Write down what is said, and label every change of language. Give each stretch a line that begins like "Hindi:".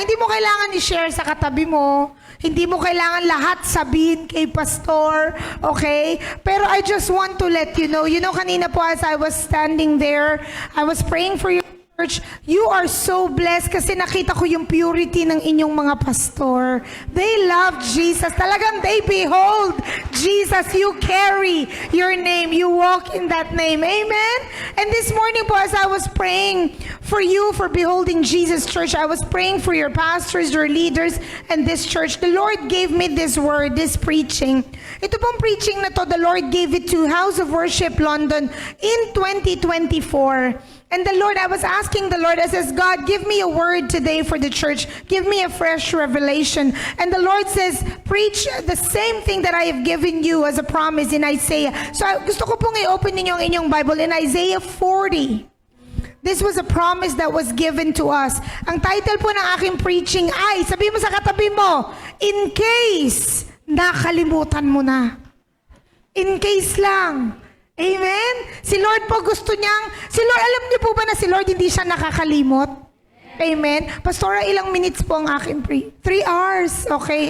Filipino: Hindi mo kailangan i-share sa katabi mo. Hindi mo kailangan lahat sabihin kay Pastor. Okay?
English: Pero I just want to let you know. You know,
Filipino: kanina po
English: as I was standing there, I was praying for you. Church, you are so blessed
Filipino: kasi nakita ko yung purity ng inyong mga pastor.
English: They love Jesus.
Filipino: Talagang
English: they behold Jesus. You carry your name. You walk in that name. Amen? And this morning po, as I was praying for you for beholding Jesus, church, I was praying for your pastors, your leaders, and this church. The Lord gave me this word, this preaching.
Filipino: Ito pong preaching na to,
English: the Lord gave it to House of Worship London in 2024. And the Lord, I was asking the Lord, I says, God, give me a word today for the church. Give me a fresh revelation. And the Lord says, preach the same thing that I have given you as a promise in Isaiah.
Filipino: So gusto ko pong i-open ninyo ang inyong Bible in Isaiah 40.
English: This was a promise that was given to us.
Filipino: Ang title po ng aking preaching ay, sabi mo sa katabi mo,
English: in case
Filipino: nakalimutan mo na.
English: In case
Filipino: lang. Amen? Si Lord po gusto niyang, alam niyo po ba na si Lord hindi siya nakakalimot? Amen? Pastora, ilang minutes po ang aking 3 hours. Okay.